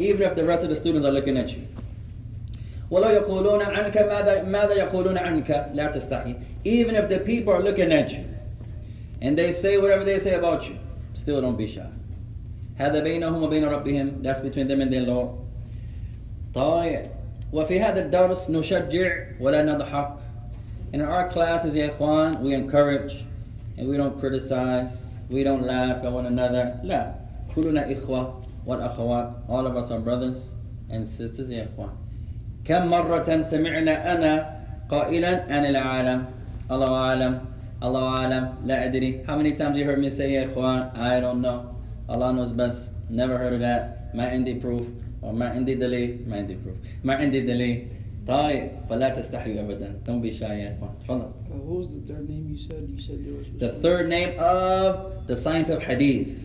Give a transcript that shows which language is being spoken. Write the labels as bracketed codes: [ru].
[en] Even if the rest of the students are looking at you. [ar] وَلَوْ يَقُولُونَ عَنْكَ مَاذَا يَقُولُونَ عَنْكَ لَا تَسْتَحِي. [en] Even if the people are looking at you and they say whatever they say about you, still don't be shy. [ar] هذا بينهم وبين ربهم. [en] That's between them and their Lord. [ar] طيب. وفي هذا الدرس نشجع ولا نضحك. [en] In our classes, ya ikhwan, we encourage and we don't criticize. We don't laugh at one another. [ar] لا. كلنا إخوة والأخوات. [en] All of us are brothers and sisters, ya ikhwan. [ar] كم مرة سمعنا أنا قائلا أنا لا أعلم. الله أعلم. الله أعلم. لا أدري. [en] How many times you heard me say, ya ikhwan, I don't know. Allah knows best. Never heard of that. [ar] ما عندي proof. Or ما عندي دليل. ما عندي proof. ما عندي دليل. طيب فلا تستحيوا أبدا. [en] Don't be shy يا إخوان. [ar] تفضل. [en] What was the third name you said? You said there was The third name of the science of hadith.